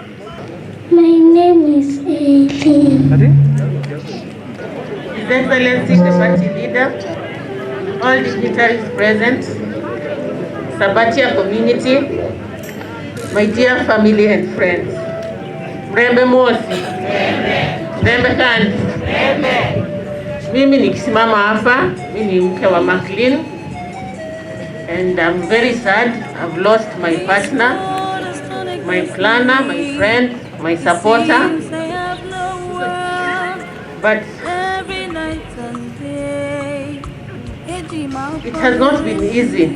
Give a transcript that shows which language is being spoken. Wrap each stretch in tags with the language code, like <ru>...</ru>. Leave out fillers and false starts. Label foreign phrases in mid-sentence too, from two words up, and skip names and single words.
<en>My name is Eileen. His Excellency the Party Leader, all dignitaries present, Sabatia community, my dear family and friends.</en> <luy>Mrembe mosi. Mrembe kandi.</luy> <sw>Mimi nikisimama hapa, mimi ni mke wa Macleans,</sw> <en>and I'm very sad. I've lost my partner, my planner, my friend, my supporter. But it has not been easy.</en>